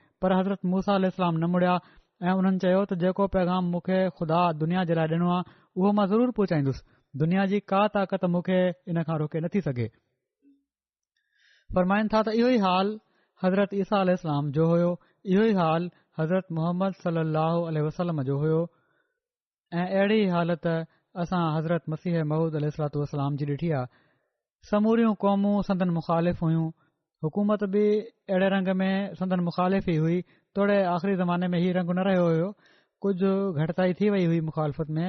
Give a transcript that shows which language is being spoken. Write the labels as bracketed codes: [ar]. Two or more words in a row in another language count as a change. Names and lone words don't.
[sd] पर हज़रत मूसा अलैहिस्सलाम न मुड़िया ऐं उन्हनि चयो त जेको पैगाम मूंखे ख़ुदा दुनिया जे लाइ ॾिनो आहे उहो मां ज़रूरु पहुचाईंदुसि। दुनिया जी का ताक़त मूंखे इन खां रोके नथी सघे। फ़रमाइनि था त इहो ई हाल हज़रत ईसा अलैहिस्सलाम जो हुयो, इहो ई हाल हज़रत मुहम्मद [ar] صلى الله عليه وسلم [sd] जो हुयो ऐं अहिड़ी हालत असां हज़रत मसीह मऊद अलैहिस्सलाम जी ॾिठी आहे। समूरियूं क़ौमूं संदन मुखालिफ़ हुयूं। हुकूमत बि अहिड़े रंग में संदन मुखालिफ़ ई हुई। तोड़े आख़िरी ज़माने में हीउ रंग न रहियो हुयो, कुझु घटिताई थी वई हुई मुखालफ़त में।